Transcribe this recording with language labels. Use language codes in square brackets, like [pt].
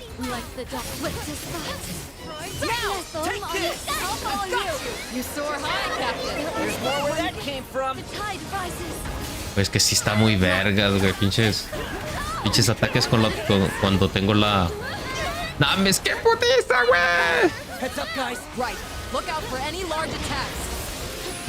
[en] Like the duck flipped his spots. Now, take this. I'll follow you. You soar high, Captain. There's more where that came from. The tide rises. [es] Pues que sí está muy vergas, güey. Pinches ataques cuando tengo la... ¡Names, qué putiza, güey! [en] Heads up, guys. Right. Look out for any large attacks.